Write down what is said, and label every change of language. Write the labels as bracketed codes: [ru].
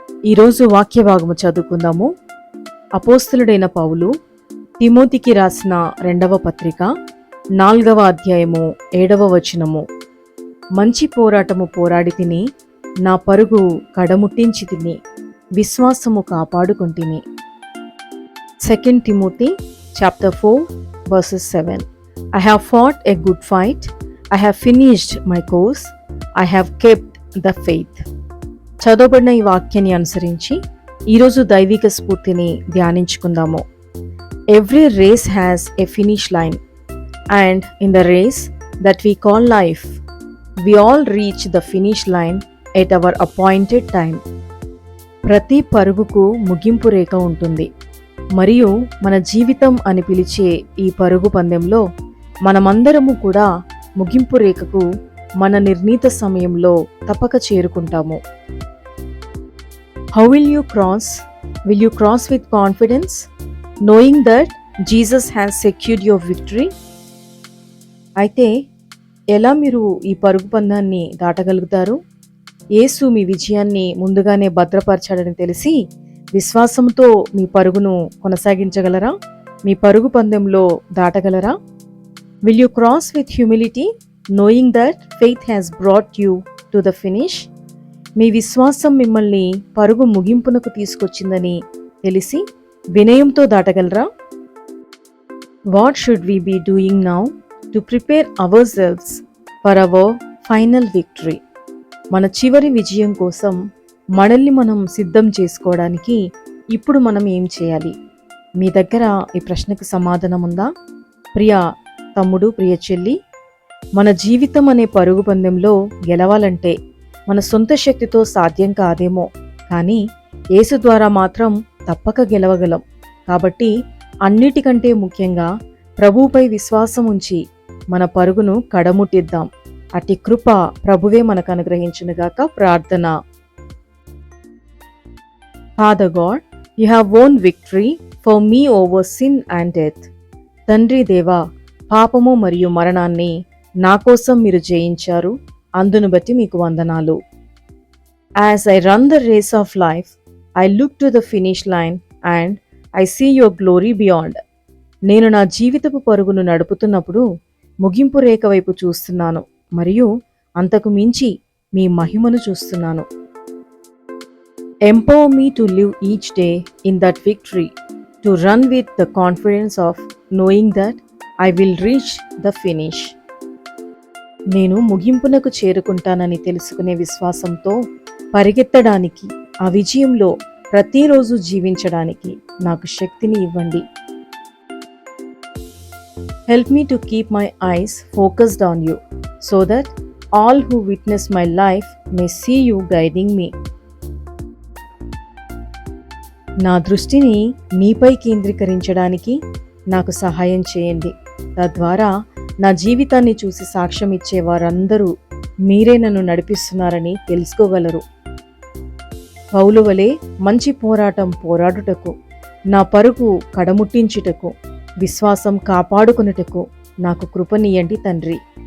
[te] ఈరోజు వాక్య భాగము చదువుకుందాము. అపోస్తలుడైన పౌలు తిమోతికి రాసిన 2వ పత్రిక 4వ అధ్యాయము 7వ వచనము. మంచి పోరాటము పోరాడి తిని, నా పరుగు కడముట్టించి తిని, విశ్వాసము కాపాడుకొంటిని. [en] 2 Timothy chapter 4 verses 7. I have fought a good fight. I have finished my course. I have kept the faith. [te] చదవబడిన ఈ వాక్యాన్ని అనుసరించి ఈరోజు దైవిక స్ఫూర్తిని ధ్యానించుకుందాము. [en] Every race has a finish line, and in the race that we call life, we all reach the finish line at our appointed time. [te] ప్రతి పరుగుకు ముగింపు రేఖ ఉంటుంది, మరియు మన జీవితం అని పిలిచే ఈ పరుగు పందెంలో మనమందరము కూడా ముగింపు రేఖకు మన నిర్ణీత సమయంలో తప్పక చేరుకుంటాము. [en] How will you cross? Will you cross with confidence, knowing that Jesus has secured your victory? [te] అయితే ఎలా మీరు ఈ పరుగు పందాన్ని దాటగలుగుతారు? యేసు మీ విజయాన్ని ముందుగానే భద్రపరచాడని తెలిసి విశ్వాసంతో మీ పరుగును కొనసాగించగలరా? మీ పరుగు పందెంలో దాటగలరా? [en] Will you cross with humility, knowing that faith has brought you to the finish? [te] మీ విశ్వాసం మిమ్మల్ని పరుగు ముగింపునకు తీసుకొచ్చిందని తెలిసి వినయంతో దాటగలరా? [en] What should we be doing now to prepare ourselves for our final victory? [te] మన చివరి విజయం కోసం మనల్ని మనం సిద్ధం చేసుకోవడానికి ఇప్పుడు మనం ఏం చేయాలి? మీ దగ్గర ఈ ప్రశ్నకు సమాధానం ఉందా? ప్రియ తమ్ముడు, ప్రియ చెల్లి, మన జీవితం అనే పరుగు పందెంలో గెలవాలంటే మన సొంత శక్తితో సాధ్యం కాదేమో, కానీ యేసు ద్వారా మాత్రం తప్పక గెలవగలం. కాబట్టి అన్నిటికంటే ముఖ్యంగా ప్రభువుపై విశ్వాసం ఉంచి మన పరుగును కడముట్టిద్దాం. అట్టి కృప ప్రభువే మనకు అనుగ్రహించునుగాక. ప్రార్థన. [en] Father God, you have won victory for me over sin and death. [te] తండ్రి దేవా, పాపము మరియు మరణాన్ని నా కోసం మీరు జయించారు. అందును బట్టి మీకు వందనాలు. [en] As I run the race of life, I look to the finish line and I see your glory beyond. [te] నేను నా జీవితపు పరుగును నడుపుతున్నప్పుడు ముగింపు రేఖ వైపు చూస్తున్నాను, మరియు అంతకు మించి మీ మహిమను చూస్తున్నాను. [en] Empower me to live each day in that victory, to run with the confidence of knowing that I will reach the finish. [te] నేను ముగింపునకు చేరుకుంటానని తెలుసుకునే విశ్వాసంతో పరిగెత్తడానికి, ఆ విజయంలో ప్రతిరోజు జీవించడానికి నాకు శక్తిని ఇవ్వండి. [en] Help me to keep my eyes focused on you, so that all who witness my life may see you guiding me. [te] నా దృష్టిని నీపై కేంద్రీకరించడానికి నాకు సహాయం చేయండి. తద్వారా నా జీవితాన్ని చూసి సాక్ష్యం ఇచ్చే వారందరూ మీరే నన్ను నడిపిస్తున్నారని తెలుసుకోగలరు. పౌలు వలె మంచి పోరాటం పోరాడుటకు, నా పరుగు కడముట్టించుటకు, విశ్వాసం కాపాడుకొనుటకు నాకు కృపనీయండి తండ్రి.